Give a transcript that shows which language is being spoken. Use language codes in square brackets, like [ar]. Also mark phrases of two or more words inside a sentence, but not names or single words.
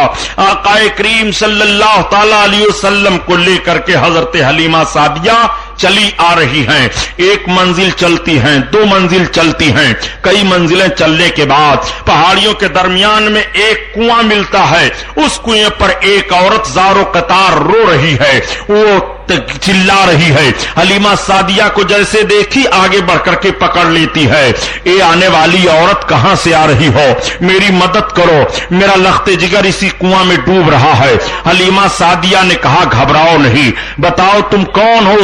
[ur] آقا کریم صلی اللہ تعالی علیہ وسلم کو لے کر کے حضرت حلیمہ سعدیہ چلی آ رہی ہیں۔ ایک منزل چلتی ہیں، دو منزل چلتی ہیں، کئی منزلیں چلنے کے بعد پہاڑیوں کے درمیان میں ایک کنواں ملتا ہے۔ اس کنویں پر ایک عورت زار و قطار رو رہی ہے، وہ چلا رہی ہے۔ حلیمہ سعدیہ کو جیسے دیکھی آگے بڑھ کر کے پکڑ لیتی ہے، اے آنے والی عورت کہاں سے آ رہی ہو، میری مدد کرو، میرا لخت جگر اسی کنواں میں ڈوب رہا ہے۔ حلیمہ سعدیہ نے کہا گھبراؤ نہیں، بتاؤ تم کون ہو؟